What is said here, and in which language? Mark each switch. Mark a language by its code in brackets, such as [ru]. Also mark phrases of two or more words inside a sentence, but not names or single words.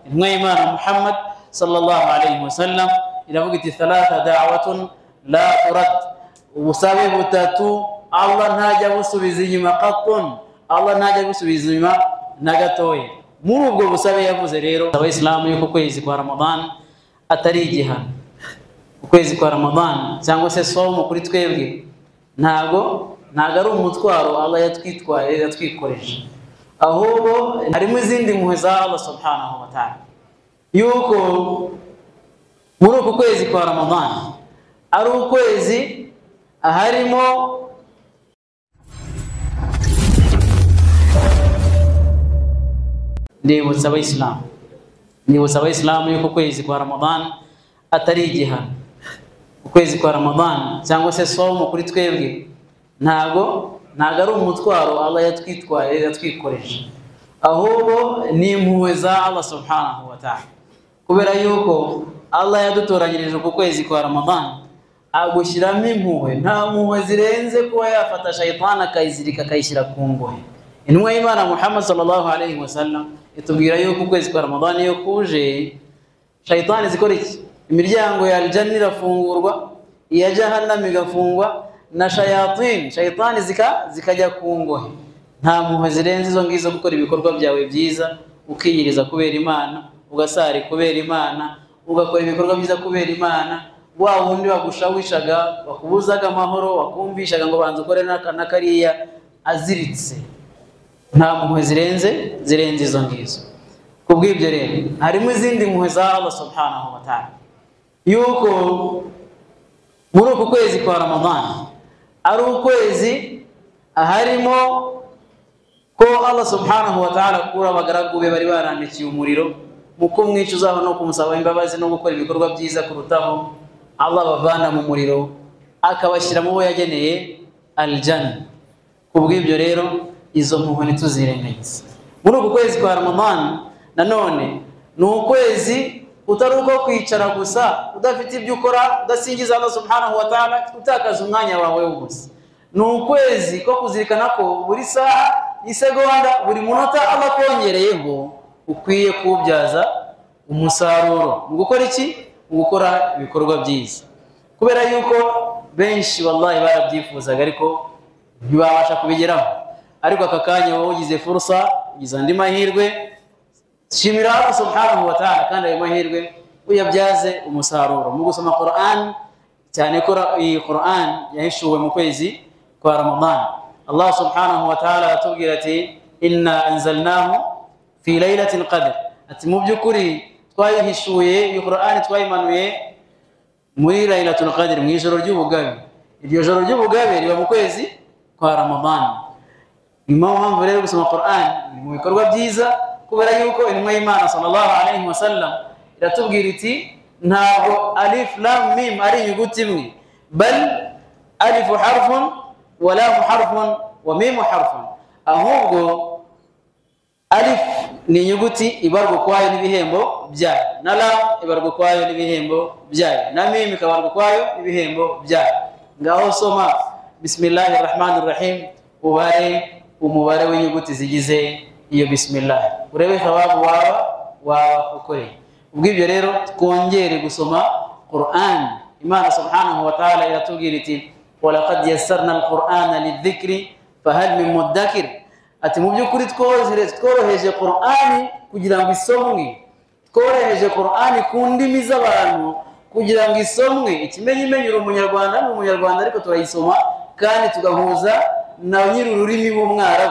[rw] Imana Muhammad [ar] صلى الله عليه وسلم [rw] iravuga iti [ar] ثلاث دعوات لا ترد, [rw] ubusabe butatu Allah ntajya busubiza inyuma qatun, Allah ntajya busubiza inyuma na gatoya. Muri ubwo busabe yavuze rero abayisilamu yuko kwezi kwa Ramadan atari igihano. Ukwezi kwa Ramadan cyangwa se somo kuri twebwe ntago ari umutwaro Allah yatwikoresha, ahubwo harimo izindi mpuhwe za Allah [ar] سبحانه وتعالى, [rw] yuko muri uku kwezi kwa Ramadan ari ukwezi harimo ndibutsa abayisilamu yuko kwezi kwa Ramadan atari igihano. Ukwezi kwa Ramadan cyangwa se somo kuri twebwe ntago ari umutwaro Allah yatwikoresha, ahubwo ni impuhwe za Allah [ar] سبحانه وتعالى, [rw] kubera yuko Allah yadutoranyirije ku kwezi kwa Ramadan agushyiramo impuhwe. Nta mpuhwe zirenze kuba yafata shaytan akayizirika akayishyira ku ngohe. Intumwa y'Imana Muhammad [ar] صلى الله عليه وسلم [rw] itubwira yuko kwezi kwa Ramadan iyo kuje shaytan zikora iki? Imiryango ya aljanna irafungurwa, iya jahannam igafungwa, na shaytan zikajya ku ngohe. Nta mpuhwe zirenze izo ngizo gukora ibikorwa byawe byiza, ukiyiriza kubera Imana, ugasari kubera Imana, ugakora ibikorwa byiza kubera Imana. Wa wundi wagushawishaga, wakubuzaga amahoro, wakumvishaga ngo banze ukore nakariya aziritse, nta mpuhwe zirenze izo ngizo. Kubw'ibyo rero harimo izindi mpuhwe za Allah [ar] سبحانه وتعالى, [rw] yuko muri uku kwezi kwa Ramadan ari ukwezi harimo ko Allah [ar] سبحانه وتعالى [rw] kura abagaragu be bari barandikiye umuriro mu kumwica uzaba no kumusaba imbabazi no gukora ibikorwa byiza kurutaho. Allah bavana mu muriro akabashyira mu bo yageneye aljanna. Kubw'ibyo rero izo mpuhwe ntituzirengagize. Muri uku kwezi kwa Ramadan nanone ni ukwezi utari uko kwicara gusa udafite ibyo ukora, udasingiza Allah [ar] سبحانه وتعالى, [rw] utakaza umwanya wawe wose. Ni ukwezi ko kuzirikana ko buri saha, isegonda, buri munota Allah kongereyeho ukwiye kubyaza umusaruro mu gukora iki? Mu gukora ibikorwa byiza. Kubera yuko benshi wallahi barabyifuzaga ariko ntibabasha kubigeraho, ariko aka kanya wowe ugize fursa, ugize andi mahirwe, shimira Allah [ar] سبحانه وتعالى [rw] kandi ayo mahirwe uyabyaze umusaruro mu gusoma Qur'an, cyane ko iyi Qur'an yahishuwe mu kwezi kwa Ramadan. Allah [ar] سبحانه وتعالى [rw] atubwira ati [ar] إنا أنزلناه في ليلة القدر, [rw] ati mu byukuri twayihishuye iyi Qur'an twayimanuye muri [ar] ليلة القدر, [rw] mu ijoro ry'ubugabe. Iryo joro ry'ubugabe riba mu kwezi kwa Ramadan. Niyo mpamvu rero gusoma Qur'an mu bikorwa byiza, kubera yuko intumwa y'Imana [ar] صلى الله عليه وسلم [rw] iratubwira iti ntabwo [ar] ألف لام ميم [rw] ari inyuguti imwe, [ar] بل ألف حرف ولام حرف وميم حرف, [rw] ahubwo alif ni inyuguti ibarwa kwayo n'ibihembo byayo, na lam ibarwa kwayo n'ibihembo byayo, na mim ikabarwa kwayo n'ibihembo byayo. Ngaho soma [ar] بسم الله الرحمن الرحيم, [rw] umubare w'inyuguti zigize iyo bismillah, urebe thawabu waba ukoreye. Ubw'ibyo rero twongere gusoma Qur'an. Imana [ar] سبحانه وتعالى [rw] iratubwira iti [ar] ولقد يسرنا القرآن للذكر فهل من مدكر, [rw] ati mu by'ukuri tworoheje Qur'ani kugira ngo isomwe, tworoheje Qur'ani ku ndimi z'abantu kugira ngo isomwe. Ikimenyimenyi umunyarwanda n'umunyarwanda ariko turayisoma kandi tugahuza na nyiri ururimi b'Umwarabu.